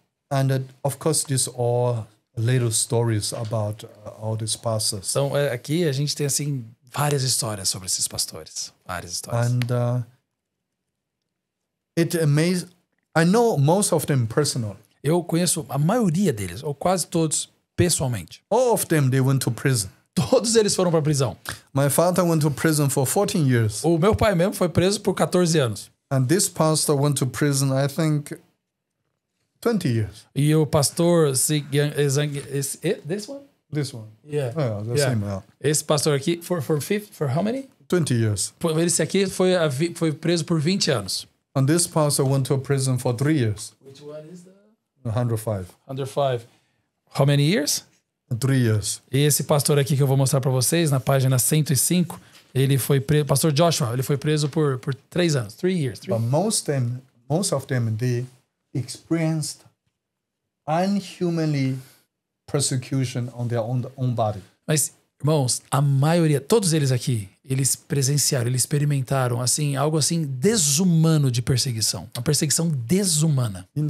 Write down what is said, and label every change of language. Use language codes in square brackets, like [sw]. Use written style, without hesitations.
[en] And of course, these all little stories about all these pastors. [pt] Então, aqui a gente tem assim várias histórias sobre esses pastores, várias histórias. [en] And it amazes. I know most of them personally. [pt] Eu conheço a maioria deles, ou quase todos, pessoalmente. [en] All of them, they went to prison. [pt] Todos eles foram para a prisão. [en] My father went to prison for 14 years. [pt] O meu pai mesmo foi preso por 14 anos. [en] And this pastor went to prison, I think, 20 years. [pt] E o pastor [en] this one? This one. Yeah. Yeah, the same. Yeah. [pt] Esse pastor aqui, [en] for how many? 20 years. [pt] Esse aqui foi preso por 20 anos. [en] And this pastor went to prison for 3 years. Which one is that? 105. 105. How many years? 3 years. [pt] E esse pastor aqui que eu vou mostrar para vocês, na página 105, Ele foi preso, Pastor Joshua, ele foi preso por 3 anos, [en] 3 years. But most of them, they experienced unhumanly persecution on their own body. [pt] Mas, irmãos, a maioria, todos eles aqui, eles presenciaram, eles experimentaram, assim, algo assim desumano de perseguição. Uma perseguição desumana.